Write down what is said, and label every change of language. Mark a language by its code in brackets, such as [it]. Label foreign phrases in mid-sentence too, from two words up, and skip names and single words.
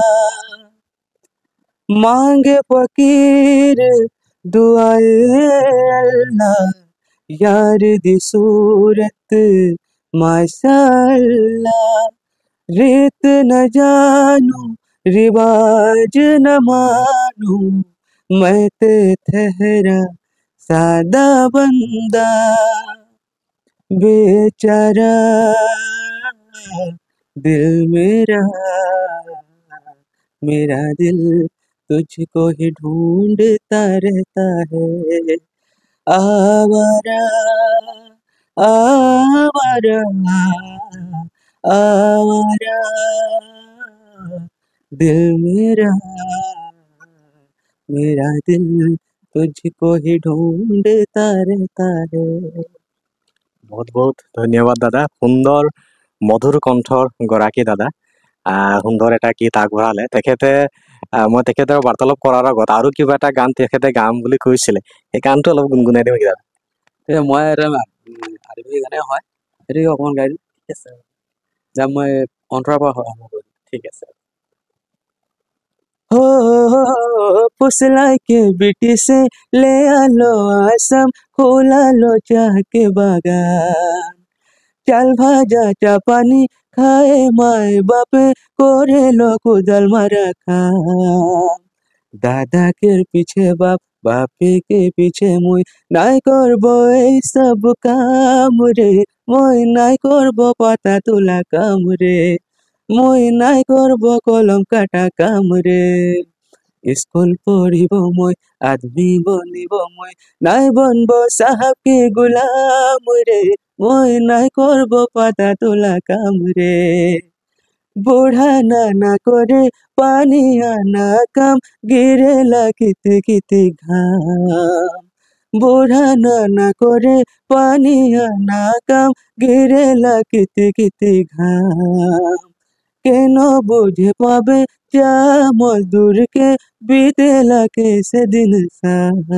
[hi] मांगे फकीर दुआए अल्लाह, [pa] ਯਾਰ ਦੀ ਸੂਰਤ [hi] माशाअल्लाह, रेत न जानू रिवाज न मानू, [pa] ਮੈਂ ਤੇ ਠਹਿਰਾ ਸਾਦਾ ਬੰਦਾ, [hi] बेचारा दिल मेरा, मेरा दिल तुझको ही ढूंढता रहता है, आवारा आवारा आवारा, दिल मेरा, मेरा दिल तुझको ही ढूंढता रहता है। [as] বহুত বহুত ধন্যবাদ দাদা, সুন্দৰ মধুৰ কণ্ঠৰ গৰাকী দাদা, সুন্দৰ এটা গীত আগবঢ়ালে তেখেতে। মই তেখেতৰ বাৰ্তালাপ কৰাৰ আগত আৰু কিবা এটা গান তেখেতে গাম বুলি কৈছিলে, সেই গানটো অলপ গুণগুণাই দিব নেকি দাদা? মই আদিবাসী গানে হয়, সেইটোকে অকণমান গাই দিম। ঠিক আছে, যাম মই অন্তৰৰ পৰা আৰম্ভ কৰিম। ঠিক আছে। [sck] हो फुसलाई के बिटी से ले आलो आसम, खोला लो चाह के बागान, चाल भाजा चा पानी खाए माए बापे, कोरे लो कुदल मारा खाम, दादा के पीछे बाप, बापे के पीछे मुई, নাই করব এই সব কাম রে, মই নাই করব পাতা তোলা কাম রে, মই নাই করব কলম কাটা কাম রে, স্কুল পড়িব মই, আদমি বনিব মই, নাই বনব সাহাবকে গোলাম রে, মই নাই করব পাতা তোলা কাম রে, বুড়া নানা করে পানি আনা কাম, গিরেলা কিতে কিতে ঘাম, বুড়া নানা করে পানি আনা কাম, গিরেলা কিতে কিতে ঘাম, কেন বুঝে পাবে চা মজদুরকে, বিতেলা কেসে দিন সাম,